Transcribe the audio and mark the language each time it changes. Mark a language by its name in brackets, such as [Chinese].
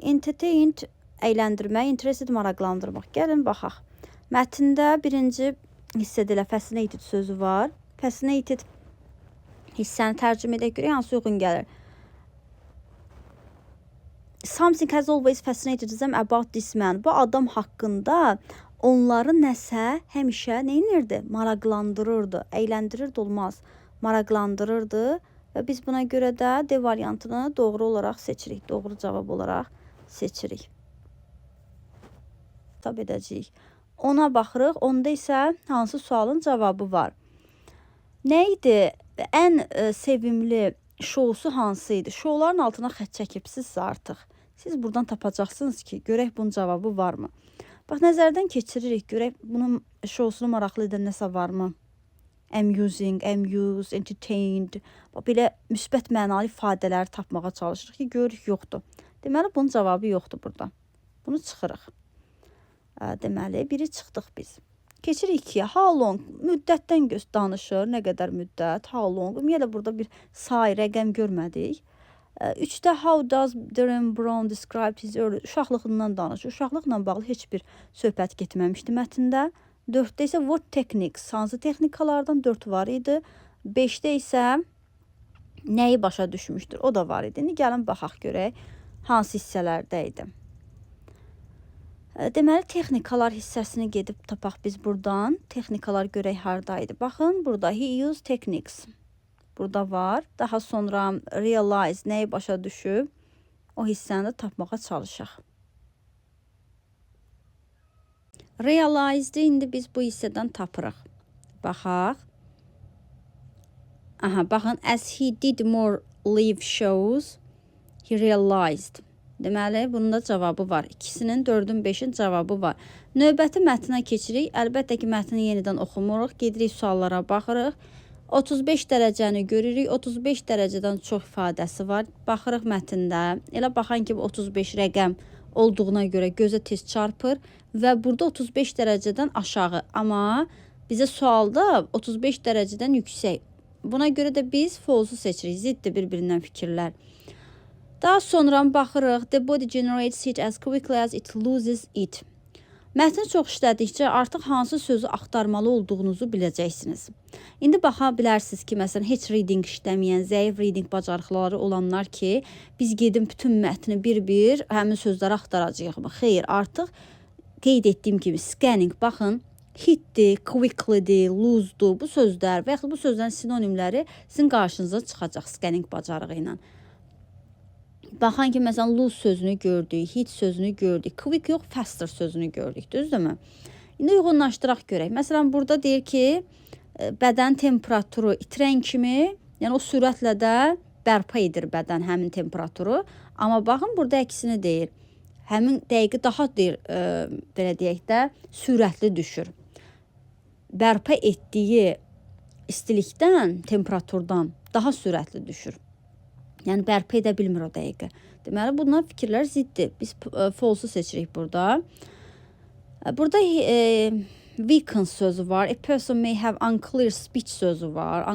[Azerbaijani] Entertained əyləndirmək, interested maraqlandırmaq. Gəlin baxaq. Mətndə birinci hissədə elə fascinated sözü var. Fascinated hissəni tərcümə edək görə hansı uyğun gəlir? [English] Something has always fascinated them about this man. [Azerbaijani] Bu adam haqqında onları nəsə həmişə neynirdi? Maraqlandırırdı. Əyləndirirdi olmaz. Maraqlandırırdı və biz buna görə də D variantını doğru olaraq seçirik. Doğru cavab olaraq seçirik. Tab edəcəyik. Ona baxırıq. Onda isə hansı sualın cavabı var? Nə idi? Ən sevimli şousu hansı idi? Şouların altına xətt çəkibsizsə artıq. Siz buradan tapacaqsınız ki, görək bunun cavabı varmı? Bax, nəzərdən keçiririk, görək bunun şousunu maraqlı edən nəsə varmı? Amusing, amuse, entertained. Belə müsbət mənalı ifadələri tapmağa çalışırıq ki, görürük, yoxdur. Deməli, bunun cavabı yoxdur burada. Bunu çıxırıq. Deməli, biri çıxdıq biz. Keçirik 2-yə. [English] How long? [Azerbaijani] Müddətdən danışır. Nə qədər müddət? [English] How long? [Azerbaijani] Ümumiyyətlə, burada bir say, rəqəm görmədik. [English] 3-də how does Darren Brown describe his early? [Azerbaijani] Uşaqlığından danışır. Uşaqlıqla bağlı heç bir söhbət getməmişdi mətndə. 4-də isə [English] what techniques? [Azerbaijani] Hansı texnikalardan 4 var idi. 5-də isə nəyi başa düşmüşdür? O da var idi. İndi gəlin baxaq görək hansı hissələrdə idi. Deməli, texnikalar hissəsini gedib tapaq biz buradan. Texnikalar görək haradaydı. Baxın, burada [English] he used techniques. [Azerbaijani] Burada var. Daha sonra realize, nəyi başa düşüb, o hissəni də tapmağa çalışaq. Realize-də indi biz bu hissədən tapırıq. Baxaq. Aha, baxın, [English] as he did more live shows, he realized. [Azerbaijani] Deməli, bunun da cavabı var. İkisinin 4-ün 5-in cavabı var. Növbəti mətnə keçirik. Əlbəttə ki, mətni yenidən oxumuruq. Gedirik suallara baxırıq. 35 dərəcəni görürük. 35 dərəcədən çox ifadəsi var. Baxırıq mətndə. Elə baxan kimi 35 rəqəm olduğuna görə gözə tez çarpır və burada 35 dərəcədən aşağı. Amma bizə sualda 35 dərəcədən yüksək. Buna görə də biz false-u seçirik. Ziddir bir-birindən fikirlər. Daha sonra baxırıq. [English] The body generates heat as quickly as it loses it. [Azerbaijani] Mətni çox işlədikcə artıq hansı sözü axtarmalı olduğunuzu biləcəksiniz. İndi baxa bilərsiniz ki, məsələn, heç reading işləməyən, zəif reading bacarıqları olanlar ki, biz gedin bütün mətni bir-bir həmin sözləri axtaracağıq mı? Xeyr, artıq qeyd etdiyim kimi scanning, baxın, hitdir, quicklydir, losedur, bu sözlər və yaxud bu sözlərin sinonimləri sizin qarşınıza çıxacaq scanning bacarığı ilə. Baxan ki, məsələn, lose sözünü gördük, hit sözünü gördük, quick yox, faster sözünü gördük, düzdürmü? İndi uyğunlaşdıraq görək. Məsələn, burada deyir ki, bədən temperaturu itirən kimi, yəni o sürətlə də bərpa edir bədən həmin temperaturu. Amma baxın, burada əksini deyir. Həmin dəqiqə daha deyir, belə deyək də, sürətli düşür. Bərpa etdiyi istilikdən, temperaturdan daha sürətli düşür. Yəni bərpa edə bilmir o dəqiqə. Deməli bunlar fikirlər ziddir. Biz false-u seçirik burada. Burada weaken sözü var. [English] A person may have unclear speech [Azerbaijani] sözü var.